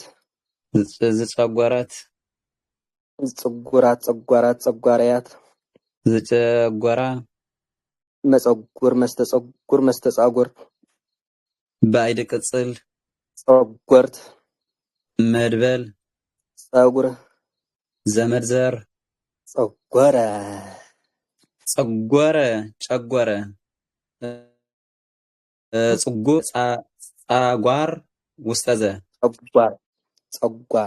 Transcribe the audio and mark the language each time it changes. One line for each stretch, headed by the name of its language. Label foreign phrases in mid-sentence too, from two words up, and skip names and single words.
Geez: ዝጨጎረት ጸጉራት ጸጓራት ጸጓራያት ዝጨጎራ መፀጉር መስተፀጉር መስተፃጉር ባይድ ቅጽል ፀጎርት መድበል ፀጉር ዘመድ ዘር ፀጎረ ፀጎረ ጨጎረ ጽጉር ጻጓር ውስጠዘ ፀጓር ፀጓር